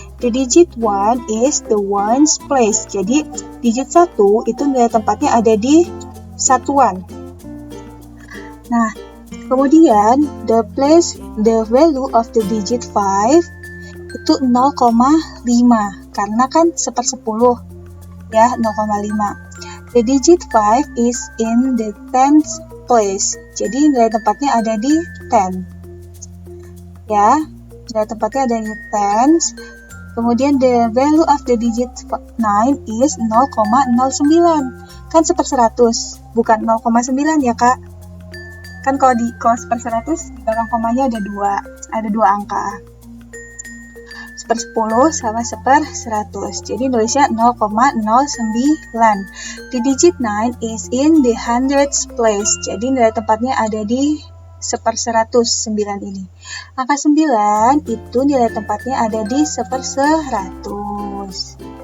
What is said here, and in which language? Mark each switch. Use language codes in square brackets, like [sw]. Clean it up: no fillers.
[en] The digit 1 is the ones place. [id] Jadi digit 1 itu nilai tempatnya ada di satuan. Nah, kemudian [en] the value of the digit [id] 5 itu 0,5 karena kan 1/10 ya, 0,5. [en] The digit 5 is in the tens place. [id] Jadi nilai tempatnya ada di 10. Ya, nilai tempatnya ada di tens. Kemudian [en] the value of the digit 9 is 0,09. [id] Kan 1/100, bukan 0,9 ya, Kak. Kan kalau 1/100 di belakang komanya ada 2 angka. 1/10 sama 1/100. Jadi nulisnya 0,09. [en] The digit 9 is in the hundreds place. [id] Jadi nilai tempatnya ada di 1/100, 9 ini. Angka 9 itu nilai tempatnya ada di 1/100.